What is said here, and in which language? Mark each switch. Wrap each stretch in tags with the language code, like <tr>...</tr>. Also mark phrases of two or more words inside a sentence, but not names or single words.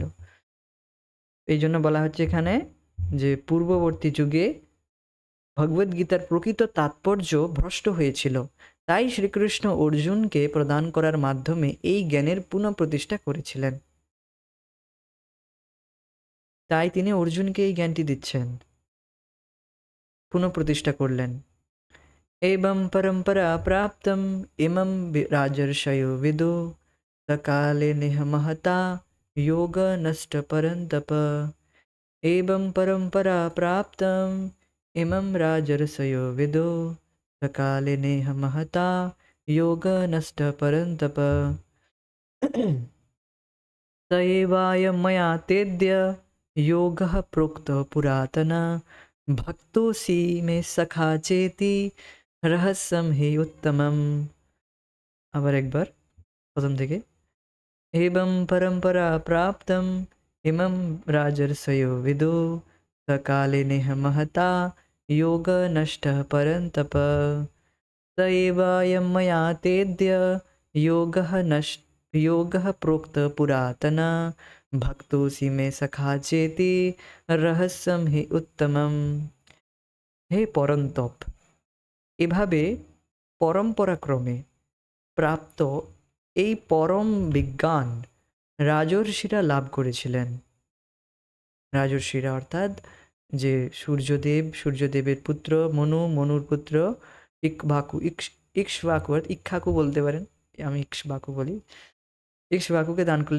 <bn>এই জন্য বলা হচ্ছে এখানে যে পূর্ববর্তী যুগে ভগবদ্গীতার প্রকৃত তাৎপর্য ভ্রষ্ট হয়েছিল, তাই শ্রীকৃষ্ণ অর্জুনকে প্রদান করার মাধ্যমে এই জ্ঞানের পুনঃপ্রতিষ্ঠা করেছিলেন। তাই তিনি অর্জুনকে এই জ্ঞানটি দিচ্ছেন, পুনঃপ্রতিষ্ঠা করলেন।</bn> <sa>एवं परंपरा प्राप्तम इमं राजर्षयो विदो सकाले निहमहता योग नष्ट परंतप। एवं परंपरा प्राप्तम इमं राजर्षयो विदो सकाले निहमहता योग नष्ट परंतप। स एवायं मया तेद्य योगः प्रोक्तः पुरातन भक्तोऽसि मे सखा चेति रहस्यम हि उत्तमम।</sa> <bn>আবার একবার প্রথম থেকে।</bn> <sa>एवं परंपरा प्राप्तम इमं राजर्षयो विदो सकाले नेह महता योग नष्ट परंतप। स एवायं मया तेद्य योगः प्रोक्त पुरातन भक्तोऽसि मे सखा चेति रहस्यम हि उत्तमम।</sa> <bn>হে পরন্তপ, এভাবে পরম্পরাক্রমে প্রাপ্ত এই পরম বিজ্ঞান রাজর্ষিরা লাভ করেছিলেন। রাজর্ষিরা অর্থাৎ যে সূর্যদেবের পুত্র মনু, মনুর পুত্র ইক্ষ্বাকু বলতে পারেন, আমি ইক্ষ্বাকু বলি, ইক্ষ্বাকুকে দান করলেন।</bn>